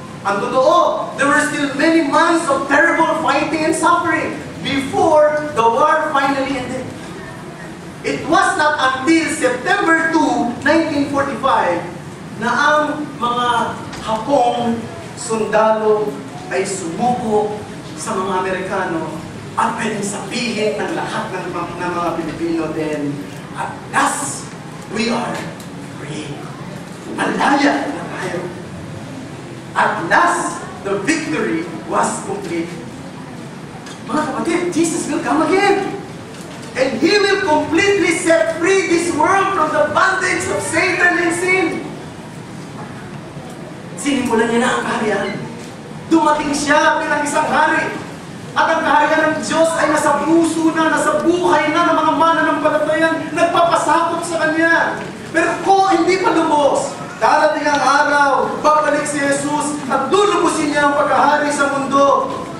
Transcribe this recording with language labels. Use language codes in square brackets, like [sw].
[tl] Ang totoo, [en] there were still many months of terrible fighting and suffering before the war finally ended. It was not until [tl] September 2, 1945 na ang mga Hapong sundalo ay sumuko sa mga Amerikano at pwedeng sabihin ng lahat ng mga Pilipino din, [en] at last, we are free. [tl] Malaya na tayo. [en] At last, the victory was complete. [tl] Mga kapatid, [en] Jesus will come again. And He will completely set free this world from the bondage of Satan and sin. [tl] Sinimulan niya na ang kaharian. Dumating siya bilang isang hari. At ang kaharian ng Diyos ay nasa puso na, nasa buhay na ng mga mananampalatayang nagpapasakop sa Kanya. Pero kung hindi pa lubos, darating ang araw, babalik si Jesus at lulubusin niya ang pagkahari sa mundo.